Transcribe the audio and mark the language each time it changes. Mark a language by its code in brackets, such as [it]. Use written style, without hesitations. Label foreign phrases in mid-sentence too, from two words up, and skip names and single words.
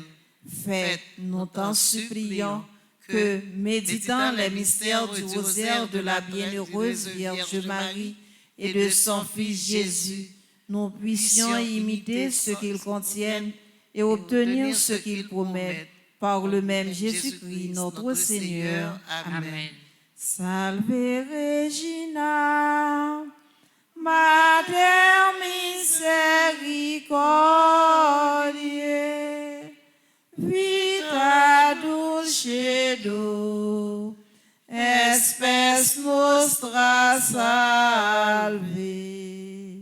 [fr] Faites, nous t'en supplions, que, méditant les mystères du rosaire de la bienheureuse Vierge Marie et de son Fils Jésus, nous puissions imiter ce qu'ils contiennent et obtenir ce qu'ils promettent, par le même Jésus-Christ, notre Seigneur. Amen. [la] Salve Regina, Mater misericordiae, vita dulcedo, espes nostra salve.